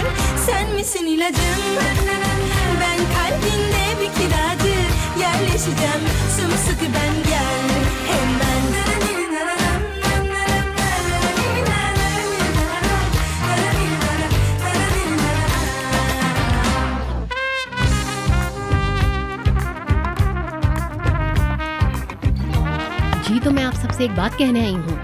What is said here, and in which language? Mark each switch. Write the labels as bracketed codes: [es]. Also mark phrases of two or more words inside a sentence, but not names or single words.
[tr] Sen misin ilacım? Ben kalbinde bir kiracı. Yerleşeceğim sımsıkı ben gel hemen. [hi] जी तो मैं आप सबसे एक बात कहने आई हूँ।